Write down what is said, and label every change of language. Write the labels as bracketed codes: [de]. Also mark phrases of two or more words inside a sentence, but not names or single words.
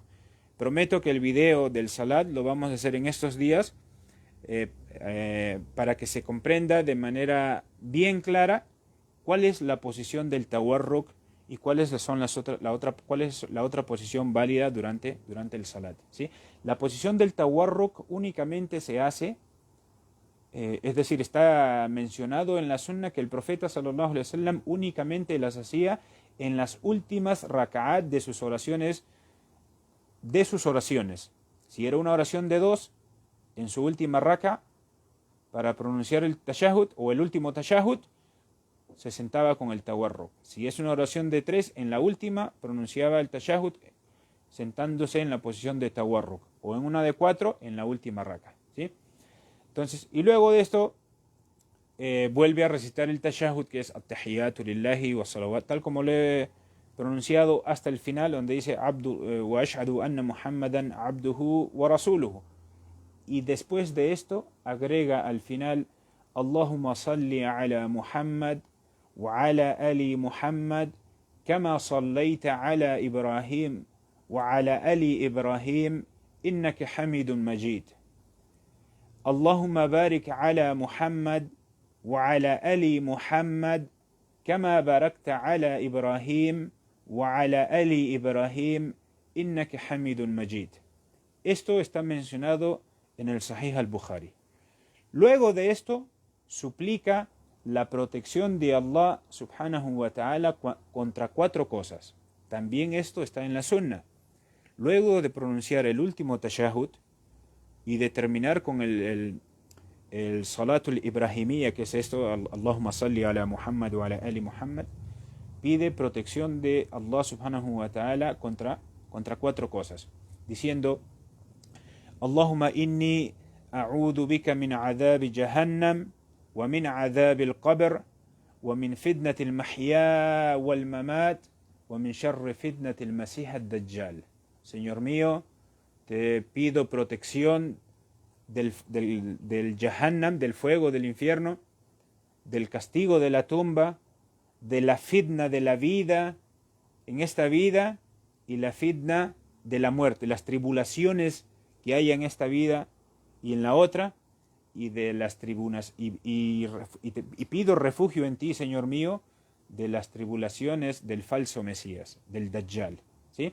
[es] Prometo que el video del salat lo vamos a hacer en estos días para que se comprenda de manera bien clara cuál es la posición del tawarruk y cuál es la otra posición válida durante el salat, ¿sí? La posición del tawarruk únicamente se hace, es decir, está mencionado en la sunna que el profeta [ar] صلى الله عليه وسلم [es] únicamente las hacía en las últimas raka'at de sus oraciones. Si era una oración de 2, en su última raka, para pronunciar el tashahhud o el último tashahhud, se sentaba con el tawarruk. Si es una oración de 3, en la última pronunciaba el tashahhud sentándose en la posición de tawarruk, o en una de 4, en la última raka, ¿sí? Entonces, y luego de esto vuelve a recitar el tashahhud, que es [ar] التحيات لله والصلوات, [es] tal como lo he pronunciado hasta el final, donde dice [ar] وأشهد أن محمدا عبده ورسوله. [es] Y después de esto agrega al final [ar] اللهم صل على محمد وعلى آل محمد كما صليت على إبراهيم وعلى آل إبراهيم إنك حميد مجيد. اللهم بارك على محمد وعلى آل محمد كما باركت على إبراهيم وعلى آل إبراهيم إنك حميد مجيد. [es] Esto está mencionado en el Sahih al-Bukhari. Luego de esto, suplica la protección de Allah [ar] سبحانه وتعالى [es] contra 4 cosas. También esto está en la Sunna. Luego de pronunciar el último tashahhud y de terminar con el [ar] الصلاة الإبراهيمية, [es] que es esto, [ar] اللهم صل على محمد وعلى آل محمد, [es] pide protección de Allah [ar] سبحانه وتعالى [es] contra 4 cosas, diciendo: [ar] اللهم إني أعوذ بك من عذاب جهنم ومن عذاب القبر ومن فتنة المحيا والممات ومن شر فتنة المسيح الدجال. [es] Señor mío, te pido protección del Jahannam, del fuego del infierno, del castigo de la tumba, de la fitna de la vida en esta vida y la fitna de la muerte, las tribulaciones que hay en esta vida y en la otra, y de las tribunas, y pido refugio en ti, Señor mío, de las tribulaciones del falso Mesías, del Dajjal, ¿sí?